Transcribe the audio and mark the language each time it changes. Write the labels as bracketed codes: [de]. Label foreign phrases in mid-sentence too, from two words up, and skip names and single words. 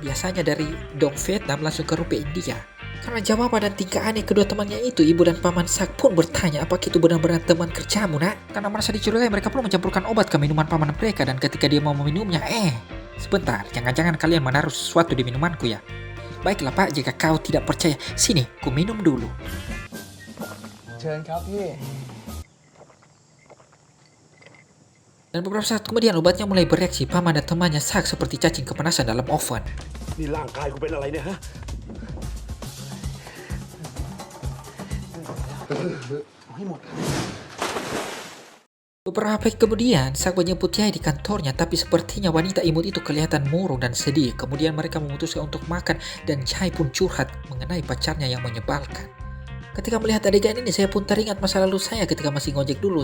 [id] Biasanya dari dong Vietnam langsung ke rupiah India. Karena jawaban dan tingkah aneh kedua temannya itu, ibu dan paman Sak pun bertanya apakah itu benar-benar teman kerjamu Nak. Karena merasa dicurigai, mereka pun mencampurkan obat ke minuman paman mereka. Dan ketika dia mau meminumnya, sebentar, jangan-jangan kalian menaruh sesuatu di minumanku ya. Baiklah Pak, jika kau tidak percaya, sini, ku minum dulu. [th] เชิญครับพี่ [id] Dan beberapa saat kemudian obatnya mulai bereaksi. Paman dan temannya sak seperti cacing kepanasan dalam oven. [th] นี่ร่างกายกูเป็นอะไรเนี่ยฮะ เอาให้หมด [id] Beberapa hari kemudian, Sak menjemput Yai di kantornya, tapi sepertinya wanita imut itu kelihatan murung dan sedih. Kemudian mereka memutuskan untuk makan dan Yai pun curhat mengenai pacarnya yang menyebalkan. Ketika melihat adegan ini, saya pun teringat masa lalu saya ketika masih ngojek dulu.